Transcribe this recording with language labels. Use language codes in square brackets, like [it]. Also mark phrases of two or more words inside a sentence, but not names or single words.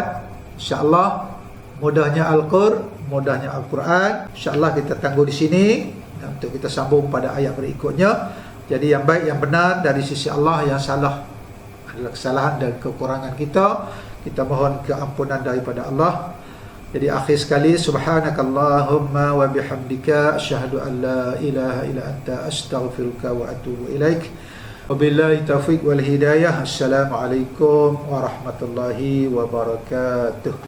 [ms] InsyaAllah mudahnya mudahnya Al-Quran. InsyaAllah kita tangguh di sini untuk kita sambung pada ayat berikutnya. Jadi yang baik, yang benar dari sisi Allah, yang salah adalah kesalahan dan kekurangan kita. Kita mohon keampunan daripada Allah. Jadi akhir sekali, [ar] سبحانك اللهم وبحمدك أشهد أن لا إله إلا أنت أستغفرك وأتوب إليك. وبالله التوفيق والهداية. السلام عليكم ورحمة الله وبركاته.